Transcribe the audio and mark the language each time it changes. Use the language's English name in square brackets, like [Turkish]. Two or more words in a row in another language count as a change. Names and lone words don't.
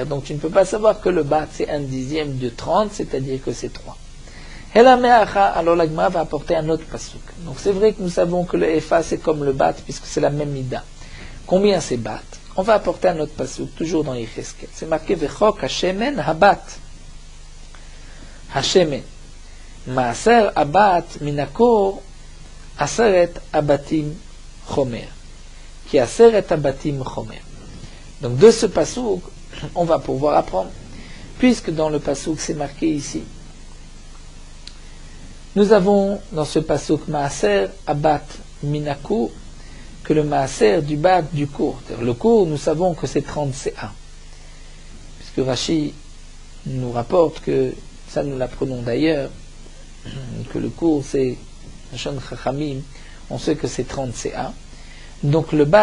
[French] Donc tu ne peux pas savoir que le Bat c'est 1/10 de 30, c'est-à-dire que c'est 3. Alors la Gemara va apporter un autre pasuk. Donc c'est vrai que nous savons que le Efa c'est comme le Bat, puisque c'est la même mida. Combien c'est Bat? On va apporter un autre pasuk, toujours dans Yecheskel. C'est marqué [Hebrew] וחק השמן הבת השמן. מעשר הבת מן הכר עשרת הבתים חמר. כי עשרת הבתים חמר. [French] Donc de ce pasuk, on va pouvoir apprendre, puisque dans le pasuk c'est marqué ici. Nous avons dans ce pasuk [Hebrew] מעשר הבת מן הכר, [French] que le maaser du bat du cours. Le cours, nous savons que c'est 30 CA. Puisque Rashi nous rapporte que, ça nous l'apprenons d'ailleurs, que le cours c'est [Hebrew] לשון חכמים, [French] on sait que c'est 30 CA.